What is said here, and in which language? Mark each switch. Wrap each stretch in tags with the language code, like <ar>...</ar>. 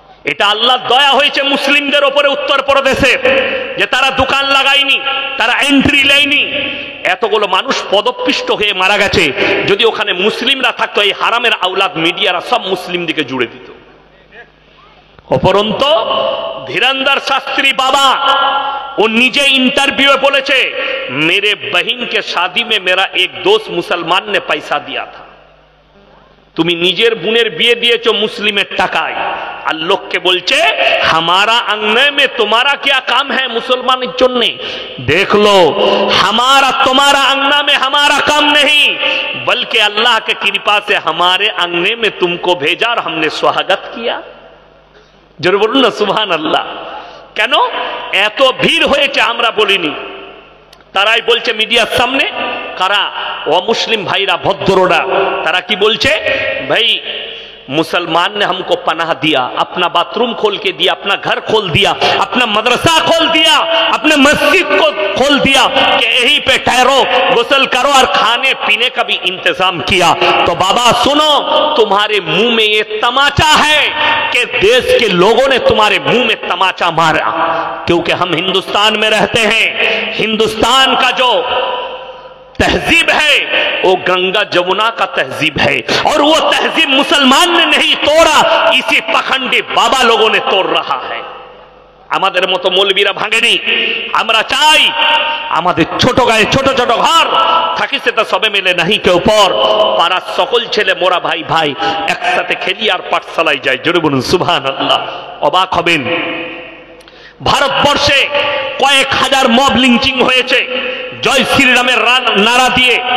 <bn>এটা আল্লাহ দয়া হয়েছে মুসলিমদের উপরে উত্তরপ্রদেশে, যে তারা দোকান লাগায়নি, তারা এন্ট্রি নেয়নি। এতগুলো মানুষ পদপিষ্ট হয়ে মারা গেছে। যদি ওখানে মুসলিমরা থাকতো, এই হারামের আওলাদ মিডিয়ারা সব মুসলিম দিকে জুড়ে দিত। উপরন্তু ধীরেন্দ্র শাস্ত্রী বাবা ও নিজে</bn> <hi>इंटरव्यू में बोलेছে, मेरे बहन के शादी में मेरा एक दोस्त मुसलमान ने पैसा दिया था,</hi> <bn>তুমি নিজের বোনের বিয়ে দিয়েছো মুসলিমের টাকায়, আর লোককে বলছে</bn> <hi>हमारा अंगने में तुम्हारा क्या काम है</hi> <bn>मुसलमाনের জন্য।</bn> <hi>देख लो, हमारा तुम्हारा अंगना में हमारा काम नहीं, बल्कि अल्लाह के कृपा से हमारे अंगने में तुमको भेजा और हमने स्वागत किया। जरूर बोलूं ना सुभान अल्लाह।</hi> <bn>কেন এত ভিড় হয়েছে আমরা বলিনি, তারাই বলছে মিডিয়ার সামনে। কারা? অমুসলিম ভাইরা, ভদ্ররা। তারা কি বলছে?</bn> <hi>ভাই मुसलमान ने हमको पनाह दिया, अपना बाथरूम खोल के दिया, अपना घर खोल दिया, अपना मदरसा खोल दिया, अपने मस्जिद को खोल दिया कि यहीं पे ठहरो, गुस्ल करो और खाने पीने का भी इंतजाम किया। तो बाबा सुनो, तुम्हारे मुंह में ये तमाचा है कि देश के लोगों ने तुम्हारे मुंह में तमाचा मारा, क्योंकि हम हिंदुस्तान में रहते हैं। हिंदुस्तान का जो तहजीब है वो गंगा जमुना का तहजीब है, और वो तहजीब मुसलमान ने नहीं तोड़ा, इसी पखंडी बाबा लोगों ने तोड़ रहा है।</hi> <bn>আমাদের মতো মৌলবীরা ভাঙেনি। আমরা চাই আমাদের ছোট গায়ে ছোট ছোট ঘর থাকি, সেটা সবে মিলে নাহি কেউ পর, পাড়ার সকল ছেলে মোরা ভাই ভাই একসাথে খেলি আর পাঠশালায় যাই। জোরে বলুন সুবহানাল্লাহ। অবাক হবেন, ভারতবর্ষে কয়েক হাজার মব লিঞ্চিং হয়েছে জয় শ্রীরামের নারা দিয়ে।</bn>